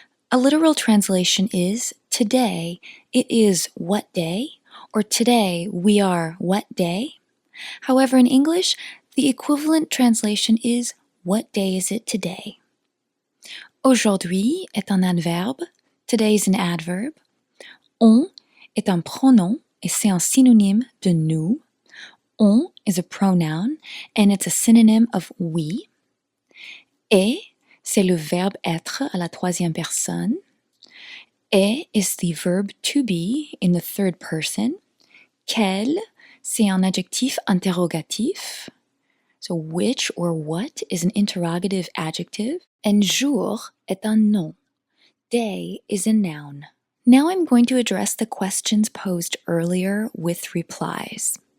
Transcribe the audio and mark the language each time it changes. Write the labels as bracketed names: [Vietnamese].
[English] A literal translation is, today it is what day, or today we are what day? However, in English, the equivalent translation is, what day is it today? [French] Aujourd'hui est un adverbe, [English] today is an adverb. [French] On est un pronom et c'est un synonyme de nous. [English] On is a pronoun and it's a synonym of we. [French] Et, c'est le verbe être à la troisième personne. [English] Et is the verb to be in the third person. [French] Quel, c'est un adjectif interrogatif. [English] So which or what is an interrogative adjective. And [French] jour est un nom. [English] Day is a noun. Now I'm going to address the questions posed earlier with replies.